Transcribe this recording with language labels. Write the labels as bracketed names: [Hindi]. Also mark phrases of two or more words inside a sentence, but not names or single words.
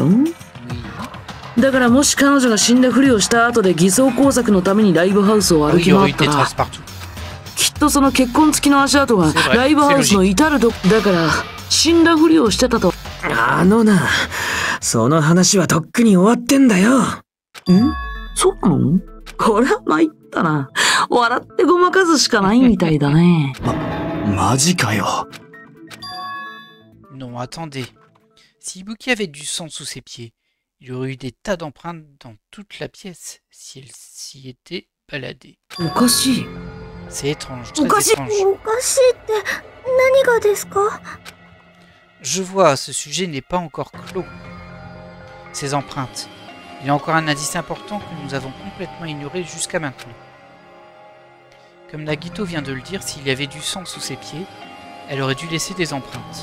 [Japanese] だからもし彼女が死んだふりをした後で偽装工作のためにライブハウスを歩き回ったら、きっとその血痕付きの足跡がライブハウスの至るとこだから死んだふりをしてたと。その話はとっくに終わってんだよ。そうなの？これは参ったな。笑ってごまかすしかないみたいだね。マジかよ。 [French] Non, attendez. Si Ibuki avait du sang sous ses pieds, il y aurait eu des tas d'empreintes dans toute la pièce si elle s'y était baladée. [Japanese] おかしい。 [French] C'est étrange, très étrange. [Japanese] おかしいって何がですか？ [French] Je vois, ce sujet n'est pas encore clos. Ces empreintes. Il y a encore un indice important que nous avons complètement ignoré jusqu'à maintenant. Comme Nagito vient de le dire, s'il y avait du sang sous ses pieds, elle aurait dû laisser des empreintes.